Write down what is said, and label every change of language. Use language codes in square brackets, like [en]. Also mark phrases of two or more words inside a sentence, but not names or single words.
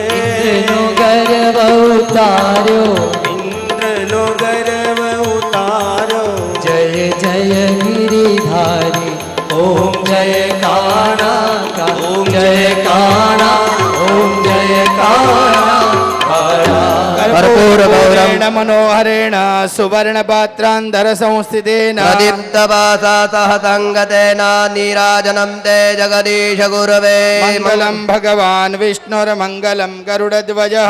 [gu] ઇંદ્રનો ગર્ભ ઉતારો ઇંદ્ર નો ગર્વ ઉતારો જય જય ગિરિધારી ઓમ જય કાના કા ઓમ જય કાના ઓમ જય કાના [sa] कर्पूरगौरेण मनोहरेण सुवर्णपात्रान्धर संस्थितेन प्रदीप्तवासा सहसङ्गतेन नीराजनं ते जगदीश गुरवे मङ्गलं भगवान् विष्णुर्मङ्गलं गरुडध्वजः